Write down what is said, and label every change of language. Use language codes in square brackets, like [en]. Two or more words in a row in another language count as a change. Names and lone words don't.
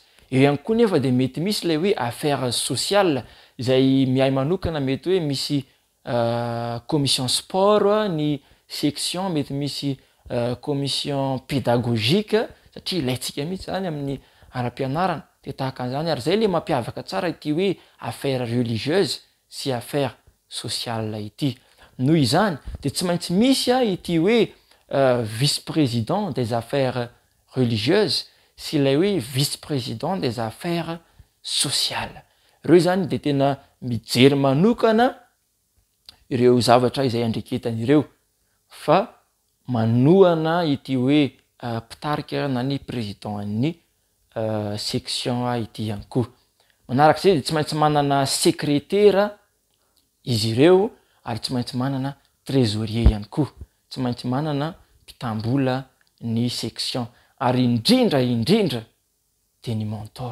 [mg] Eo ihany koa nefa de mety misy ilay hoe [fr] affaires sociales [mg] izay mihay manokana, mety hoe misy [fr] commission sport [mg] ny section, mety misy [fr] commission pédagogique [mg] satria ilayntsika mihitsy zany amin'ny ara-pianarana de tahaka an'izany ary zay le mampiavaka tsara ity hoe [fr] affaires religieuses [mg] sy [fr] affaires sociales [mg] ity. Noho izany de tsy maintsy misy ity hoe [fr] vice-président des affaires religieuses [mg] sy ilay hoe [fr] vice-président des affaires sociales. [mg] Ireo zany de tena mijery manokana ireo zavatra izay andreketan'ireo fa manohana ity hoe mpitarika na ny président ny section ity ihany koa. Manarak'izay de tsy maintsy manana secrétaire izy ireo ary tsy maintsy manana trésorier ihany koa, tsy maintsy manana mpitambola ny section ary indrindra de ny mentor.